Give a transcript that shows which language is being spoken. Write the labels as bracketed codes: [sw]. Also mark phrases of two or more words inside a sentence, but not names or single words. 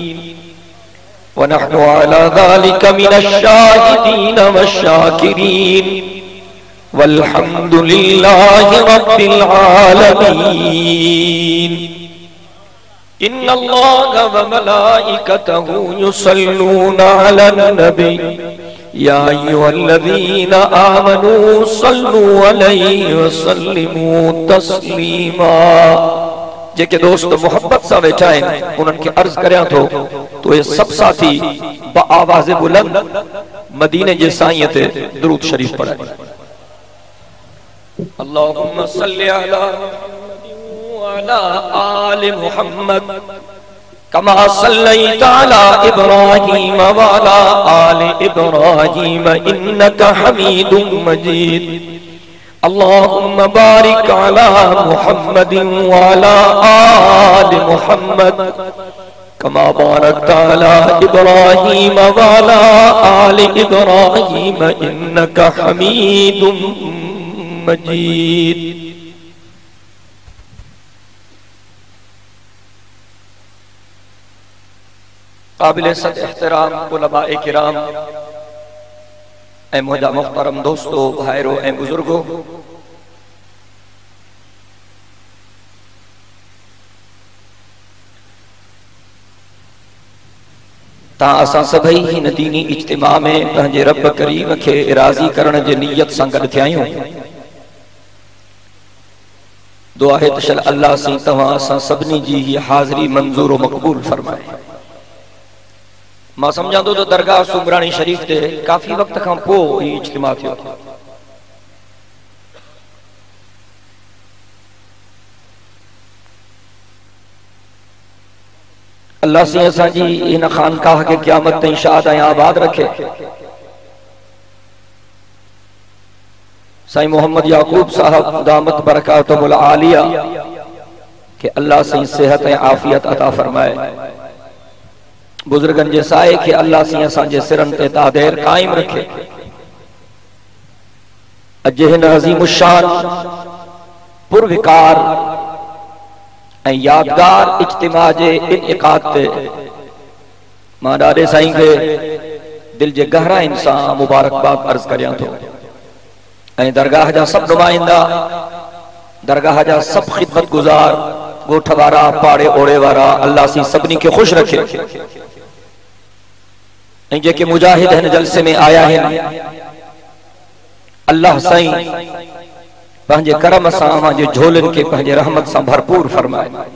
[ar] ونحن على ذلك من الشاهدين والشاكرين والحمد لله رب العالمين. إن الله وملائكته يصلون على النبي يا أيها الذين آمنوا صلوا عليه وسلموا تسليما. [sd] जेके दोस्त मोहब्बत सां वेठा आहिनि उन्हनि खे अर्ज़ करियां थो तो ये सब साथी बआवाज़ बुलंद मदीने जे साईं ते दुरूद शरीफ पढ़नि। [ar] اللهم صل على على آل محمد كما صليت على إبراهيم وعلى آل إبراهيم إنك حميد مجيد. اللهم بارك على محمد وعلى آل محمد كما باركت على إبراهيم وعلى آل إبراهيم إنك حميد مجيد. [ur] قابل صد احترام علمائے کرام اے مجھا محترم دوستوں بھائیروں اے بزرگوں, [sd] ता असां सभई हिन दीनी इज्तिमा में पंहिंजे रब करीम खे राज़ी करण जे नियत सां गॾु थिया आहियूं। दुआ है तो शल अल्लाह सी तवां असां सभिनी जी ही हाज़री मंज़ूर और मक़बूल फरमाए। मां समझांदो तो दरगाह सुमरानी शरीफ ते काफ़ी वक्त खां पोइ ही इज्तिमा थियो। अल्लाह से असांजी इन खानकाह के क़यामत ताईं शाद ऐं आबाद रखे। साईं मोहम्मद याकूब साहब [ar] دامت بركاته العالية [sd] के अल्लाह से सेहत ऐं आफियत अता फरमाए। बुजुर्गन जे साए के अल्लाह से असांजे सिरन ते तादेर कायम रखे। अज हिन अज़ीमुशान पुरविकार ऐं यादगार इज्तिमा जे इनइकाद ते मां ॾाढे साईं खे दिल जे गहराइन सां मुबारकबाद अर्ज़ करियां थो। ऐं दरगाह जा सब नुमाइंदा, दरगाह जा सब खिदमत गुजार, गोठ वारा, पाड़े ओड़े वारा, अल्लाह सी सभिनी खे खुश रखे। ऐं जेके मुजाहिद हिन जलसे में आया आहिनि, अल्लाह साईं पंहिंजे करम सां पंहिंजे झोलनि खे पंहिंजे रहमत सां भरपूर फरमाए।